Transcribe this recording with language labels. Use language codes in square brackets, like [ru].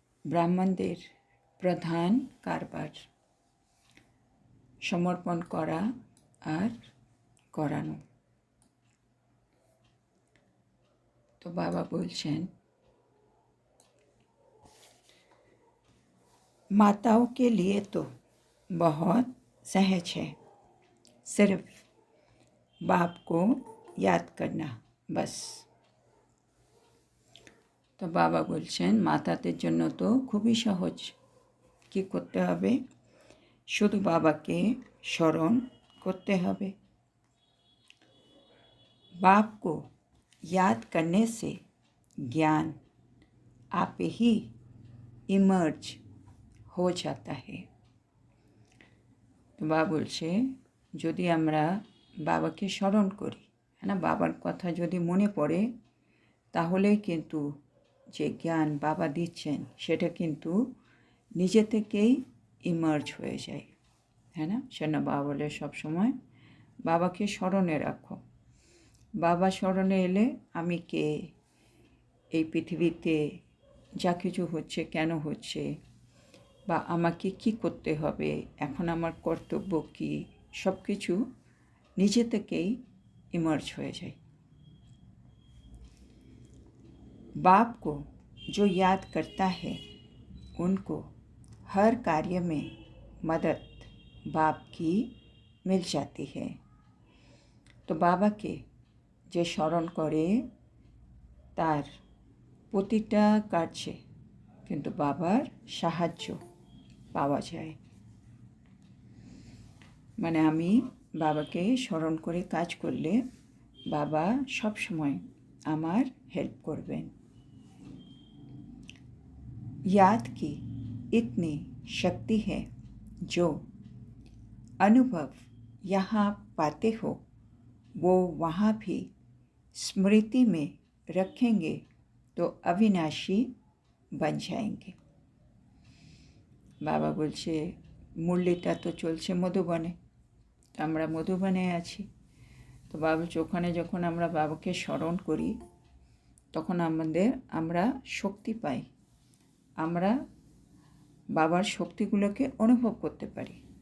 [bn] ব্রাহ্মণদের প্রধান কারবার সমর্পণ করা আর করানো। তো বাবা বলছেন, [hi] माताओं के लिए तो बहुत सहज है, सिर्फ बाप को याद करना बस। [bn] তো বাবা বলছেন মাতাদের জন্য তো খুবই সহজ। কি করতে হবে? শুধু বাবাকে স্মরণ করতে হবে। [hi] बाप को याद करने से ज्ञान आप ही इमर्ज हो जाता है। [bn] তো বাবা বলছে যদি আমরা বাবাকে স্মরণ করি, হ্যাঁ না, বাবার কথা যদি মনে পড়ে, তাহলেই কিন্তু যে জ্ঞান বাবা দিচ্ছেন সেটা কিন্তু নিজে থেকেই ইমার্জ হয়ে যায়, হ্যাঁ না। সেজন্য বাবা বলে সবসময় বাবাকে স্মরণে রাখো। বাবা স্মরণে এলে আমি কে, এই পৃথিবীতে যা কিছু হচ্ছে কেন হচ্ছে, বা আমাকে কি করতে হবে, এখন আমার কর্তব্য কী, সব কিছু নিজে থেকেই ইমার্জ হয়ে যায়। [hi] बाप को जो याद करता है उनको हर कार्य में मदद बाप की मिल जाती है। [bn] তো বাবাকে যে স্মরণ করে তার প্রতিটা কার্যে কিন্তু বাবার সাহায্য পাওয়া যায়। মানে আমি বাবাকে স্মরণ করে কাজ করলে বাবা সব সময় আমার হেল্প করবেন। [hi] याद की इतनी शक्ति है जो अनुभव यहाँ पाते हो वो वहाँ भी स्मृति में रखेंगे तो अविनाशी बन जाएंगे। [bn] বাবা বলছে মুরলিটা তো চলছে মধুবনে, আমরা মধুবনে আছি। তো বাবা বলছে ওখানে যখন আমরা বাবাকে স্মরণ করি তখন আমরা শক্তি পাই, আমরা বাবার শক্তিগুলোকে অনুভব করতে পারি।